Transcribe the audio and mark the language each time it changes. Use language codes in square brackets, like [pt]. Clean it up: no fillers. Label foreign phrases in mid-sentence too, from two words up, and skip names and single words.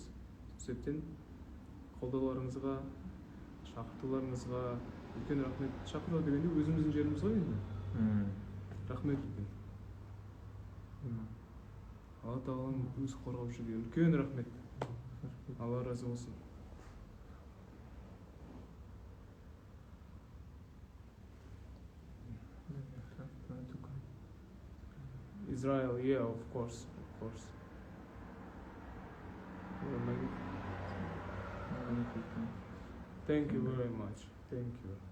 [kk] Сол себептен қолдауларыңызға, шақыртуларыңызға үлкен рахмет. Шақыру дегенде өзіміздің жеріміз ғой енді. Рахмет үлкен. Алла тағаланың өзі қорғап жүрген үлкен рахмет. Алла разы болсын. [en] Israel, yeah, of course. Thank you very much. Thank you.